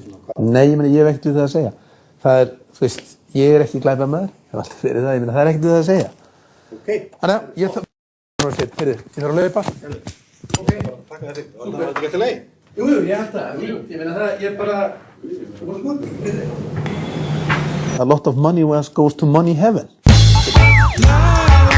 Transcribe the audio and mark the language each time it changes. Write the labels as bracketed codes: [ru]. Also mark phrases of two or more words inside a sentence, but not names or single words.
[is] Nei, ég hef ekkert við það að segja. Það er, þú veist, ég er ekki glæpamaður, ég hef alltaf verið það, það er ekkert við það að segja. Ok. Þannig að ég þarf að laupa. Ok, takk fyrir þetta. Var þetta ekki eftir leið? Jú, ég held það. Ég meina það, ég bara, þú varst gut. [en] A lot of money goes to money heaven.